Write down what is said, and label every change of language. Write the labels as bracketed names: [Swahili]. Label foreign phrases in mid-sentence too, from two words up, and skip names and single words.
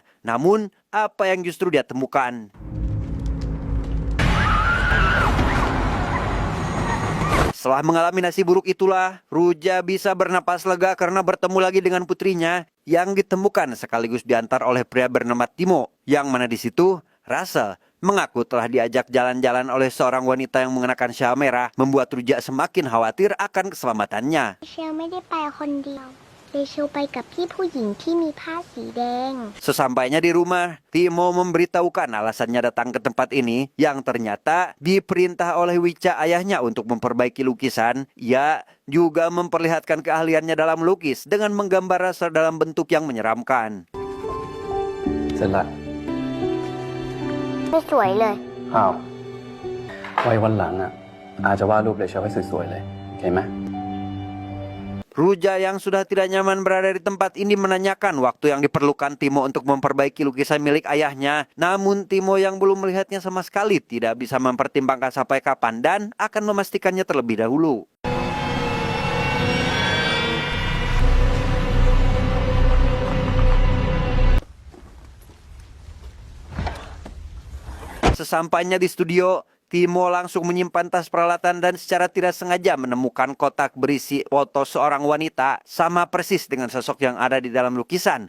[Indonesian] Namun, apa yang justru dia temukan? Setelah mengalami nasib buruk itulah, Ruja bisa bernapas lega karena bertemu lagi dengan putrinya yang ditemukan sekaligus diantar oleh pria bernama Timo. Yang mana di situ, Russell mengaku telah diajak jalan-jalan oleh seorang wanita yang mengenakan syal merah, membuat Ruja semakin khawatir akan keselamatannya. [Thai] เชลไม่ได้ไปคนเดียวเชลไปกับพี่ผู้หญิงที่มีผ้าสีแดง [Indonesian] Sesampainya di rumah, Timo memberitahukan alasannya datang ke tempat ini yang ternyata diperintah oleh Wicca ayahnya untuk memperbaiki lukisan. Ia juga memperlihatkan keahliannya dalam melukis dengan menggambar Russell dalam bentuk yang menyeramkan. [Thai] เสร็จละ ไม่สวยเลย อ้าวไว้วันหลังอ่ะอาจจะวาดรูปเลยเชลให้สวยๆเลยโอเคไหม [Indonesian] Ruja yang sudah tidak nyaman berada di tempat ini menanyakan waktu yang diperlukan Timo untuk memperbaiki lukisan milik ayahnya. Namun Timo yang belum melihatnya sama sekali tidak bisa mempertimbangkan sampai kapan dan akan memastikannya terlebih dahulu. Sesampainya di studio, Timo langsung menyimpan tas peralatan dan secara tidak sengaja menemukan kotak berisi foto seorang wanita sama persis dengan sosok yang ada di dalam lukisan.